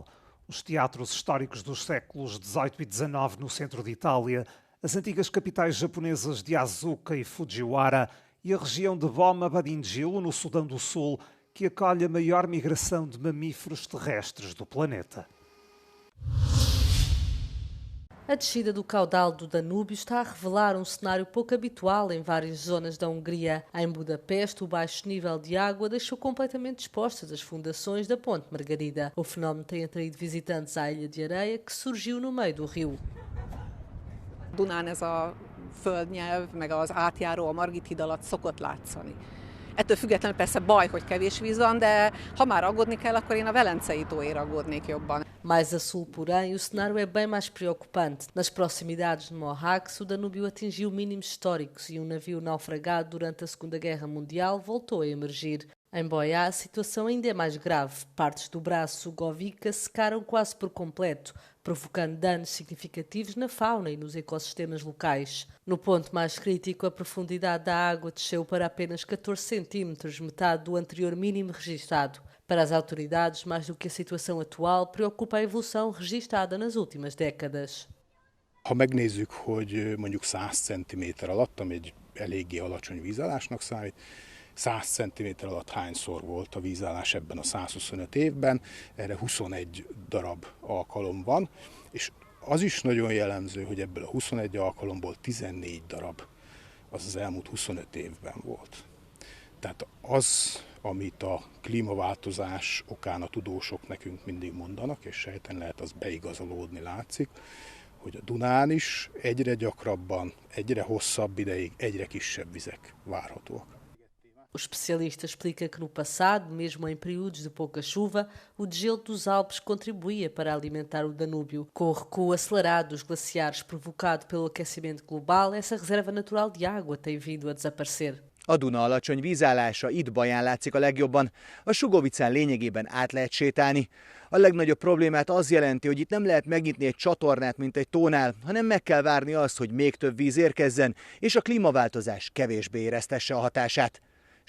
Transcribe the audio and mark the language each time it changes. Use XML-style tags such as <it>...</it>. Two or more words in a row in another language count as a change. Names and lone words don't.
<pt>Os teatros históricos dos séculos XVIII e XIX no centro de Itália, as antigas capitais japonesas de Asuka e Fujiwara e a região de Boma Badingilo, no Sudão do Sul, que acolhe a maior migração de mamíferos terrestres do planeta. A descida do caudal do Danúbio está a revelar um cenário pouco habitual em várias zonas da Hungria. Em Budapeste, o baixo nível de água deixou completamente expostas as fundações da Ponte Margarida. O fenómeno tem atraído visitantes à Ilha de Areia, que surgiu no meio do rio.</pt> <hu>Dunán ez a földnyelv, meg az átjáró a Margit híd alatt szokott látszani. Ettől függetlenül persze baj, hogy kevés víz van, de ha már aggódni kell, akkor én a Velencei tóért aggódnék jobban.</hu> <pt>Mais a sul, porém, o cenário é bem mais preocupante. Nas proximidades de Mohacs, o Danúbio atingiu mínimos históricos e um navio naufragado durante a Segunda Guerra Mundial voltou a emergir. Em Boiá, a situação ainda é mais grave. Partes do braço Sugovica secaram quase por completo, provocando danos significativos na fauna e nos ecossistemas locais. No ponto mais crítico, a profundidade da água desceu para apenas 14 centímetros, metade do anterior mínimo registado. Para as autoridades, mais do que a situação atual, preocupa a evolução registada nas últimas décadas.</pt> <hu>Ha megnézzük, hogy mondjuk 100 cm alatt, ami egy eléggé alacsony vízállásnak számít, 100 cm alatt hányszor volt a vízállás ebben a 125 évben, erre 21 darab alkalom van, és az is nagyon jellemző, hogy ebből a 21 alkalomból 14 darab az elmúlt 25 évben volt. Tehát az, amit a klímaváltozás okán a tudósok nekünk mindig mondanak, és sejten lehet az beigazolódni látszik, hogy a Dunán is egyre gyakrabban, egyre hosszabb ideig, egyre kisebb vizek várhatóak.</hu> <pt>O especialista explica que no passado, mesmo em períodos de pouca chuva, o degelo dos Alpes contribuía para alimentar o Danúbio. Com o recuo acelerado dos glaciares provocado pelo aquecimento global, essa reserva natural de água tem vindo a desaparecer.</pt> <hu>A Duna alacsony vízállása itt Baján látszik a legjobban. A Sugovicán lényegében át lehet sétálni. A legnagyobb problémát az jelenti, hogy itt nem lehet megnyitni egy csatornát, mint egy tónál, hanem meg kell várni azt, hogy még több víz érkezzen, és a klímaváltozás kevésbé éreztesse a hatását.</hu>